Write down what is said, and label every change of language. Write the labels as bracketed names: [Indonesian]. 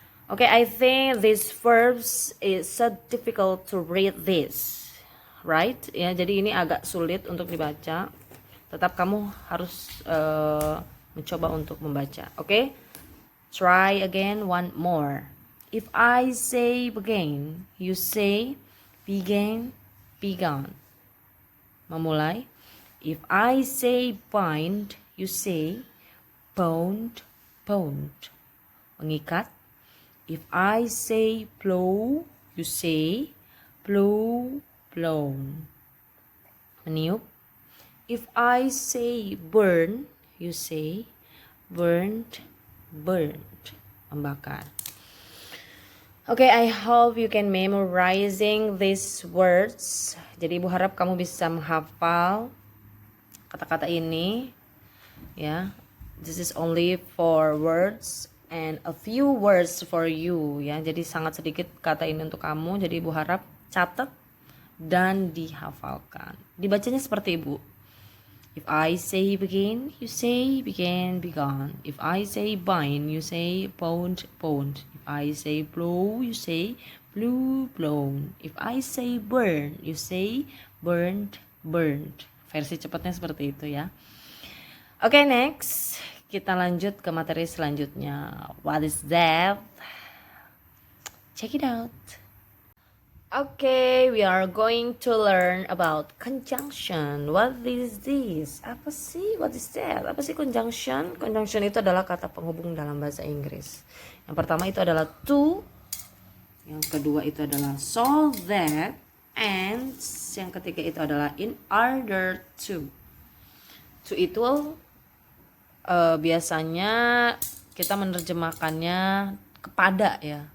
[English] Okay, I think these verbs is so difficult to read this, right? [Indonesian] Ya, jadi ini agak sulit untuk dibaca. Tetap kamu harus mencoba untuk membaca. [English] Okay, try again one more. If I say begin, you say began, begun. Memulai. If I say bind, you say bound, bound. Mengikat. If I say blow, you say blow, blown. Meniup. If I say burn, you say burnt, burnt. Membakar. Okay, I hope you can memorizing these words. [Indonesian] Jadi ibu harap kamu bisa menghafal kata-kata ini ya. [English] This is only 4 words and a few words for you ya. [Indonesian] Jadi sangat sedikit kata ini untuk kamu. Jadi ibu harap catat dan dihafalkan. Dibacanya seperti ibu. [English] If I say begin, you say began, begun. If I say bind, you say bound, bound. If I say blow, you say blew, blown. If I say burn, you say burned, burned. [Indonesian] Versi cepatnya seperti itu ya. Oke, next. Kita lanjut ke materi selanjutnya. [English] What is that? Check it out. Okay, we are going to learn about conjunction. What is this? [Indonesian] Apa sih? [English] What is that? [Indonesian] Apa sih [English] conjunction? [Indonesian] Conjunction itu adalah kata penghubung dalam bahasa Inggris. Yang pertama itu adalah to. Yang kedua itu adalah so that. And yang ketiga itu adalah in order to. To itu biasanya kita menerjemahkannya kepada ya.